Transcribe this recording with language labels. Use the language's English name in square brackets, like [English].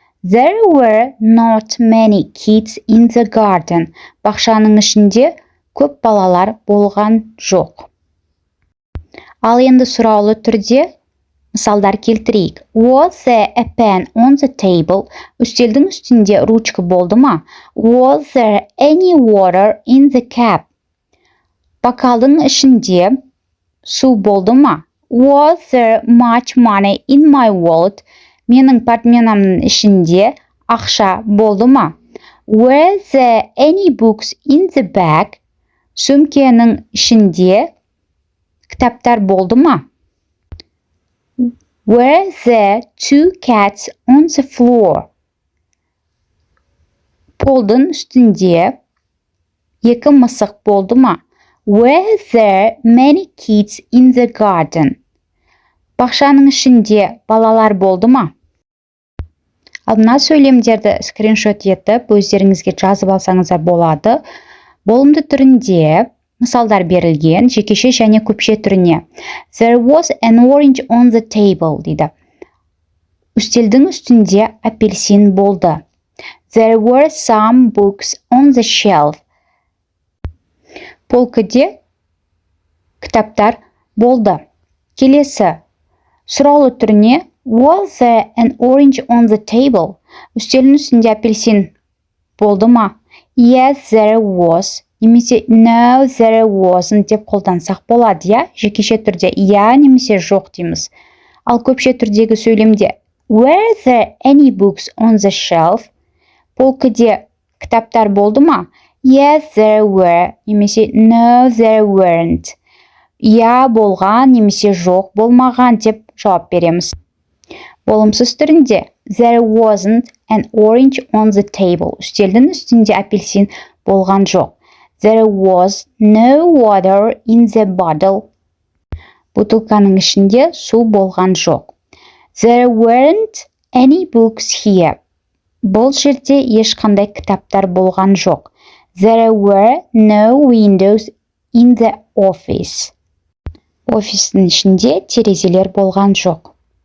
[English] There were not many kids in the garden. [Kazakh] Бақшаның ішінде көп балалар болған жоқ. Ал енді сұраулы түрде мысалдар келтірейік. [English] Was there a pen on the table? [Kazakh] Үстелдің үстінде ручка болды ма? [English] Was there any water in the cup? [Kazakh] Бокалдың ішінде су болды ма? [English] Was there much money in my wallet? [Kazakh] Менің портмонемнің ішінде ақша болды ма? [English] Were there any books in the bag? [Kazakh] Сөмкенің ішінде кітаптар болды ма? [English] Were there two cats on the floor? [Kazakh] Полдың үстінде екі мысық болды ма? [English] Were there many kids in the garden? [Kazakh] Бақшаның ішінде балалар болды ма? Ал мына сөйлемдерді скриншот етіп, өздеріңізге жазып алсаңыздар болады. Болымды түрінде мысалдар берілген, жекеше және көпше түріне. [English] There was an orange on the table [Kazakh] дейді. Үстелдің үстінде апельсин болды. [English] There were some books on the shelf. [Kazakh] Полкіде кітаптар болды. Келесі сұраулы түріне [English] Was there an orange on the table? [Kazakh] Үстелдің үстінде апельсин болды ма? [English] Yes, there was. [Kazakh] Немесе [English] no, there wasn't [Kazakh] деп қолдансақ болады, я? Жекеше түрде я немесе жоқ дейміз. Ал көпше түрдегі сөйлемде [English] Were there any books on the shelf? [Kazakh] Полкіде кітаптар болды ма? [English] Yes, there were. [Kazakh] Немесе [English] no, there weren't. [Kazakh] Я болған немесе жоқ болмаған деп жауап береміз. Болымсыз түрінде [English] There wasn't an orange on the table. [Kazakh] Үстелдің үстінде апельсин болған жоқ. [English] There was no water in the bottle. [Kazakh] Бутылканың ішінде су болған жоқ. [English] There weren't any books here. [Kazakh] Бұл жерде ешқандай кітаптар болған жоқ. [English] There were no windows in the office. [Kazakh] Офистің ішінде терезелер болған жоқ.